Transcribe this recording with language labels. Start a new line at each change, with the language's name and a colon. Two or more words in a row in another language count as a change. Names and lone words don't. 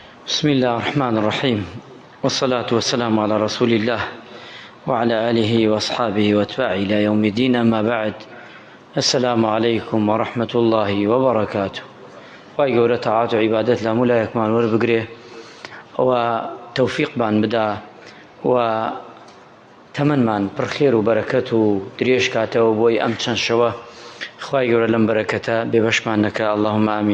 Arabic: بسم الله الرحمن الرحيم، والصلاة والسلام على رسول الله وعلى آله وأصحابه وأتباعه إلى يوم الدين. أما بعد، السلام عليكم ورحمة الله وبركاته.
Central Kurdish: خواهی گەورە تاعات و عیبادەت لە هەموو لایەکمان وەربگرێ و تەوفیقمان بدا و تەمەنمان پڕ خێر و بەرەکەت و درێژ کاتەوە بۆی ئەم چەند شەوە. خواهی گەورە لەم بەرەکەتە بێبەشمان نەکە.
Arabic: اللهم ئامین.